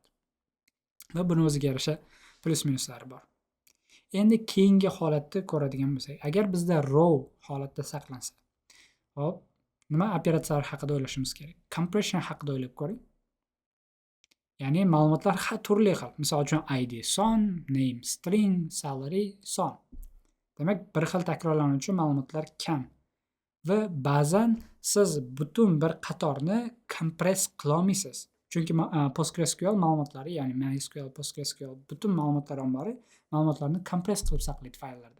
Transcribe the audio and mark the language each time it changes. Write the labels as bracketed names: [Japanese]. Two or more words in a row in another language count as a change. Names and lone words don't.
[Uzbek] Va buni o'ziga yarasha plus minuslari bor. Endi keyingi holatni ko'radigan bo'lsak, agar bizda row holatda saqlansa, hop, nima operatsiyalar haqida o'ylashimiz kerak? Compression haqida o'ylab ko'ring. Ya'ni ma'lumotlar turli xil. Misol uchun id son, [English] name string, [Uzbek] salary son. Demak, bir xil takrorlanuvchi ma'lumotlar kam. Va ba'zan siz butun bir qatorni kompress qila olmaysiz. Chunki PostgreSQL ma'lumotlari, ya'ni MySQL, PostgreSQL butun ma'lumotlar ombori ma'lumotlarni kompress qilib saqlaydi fayllarda.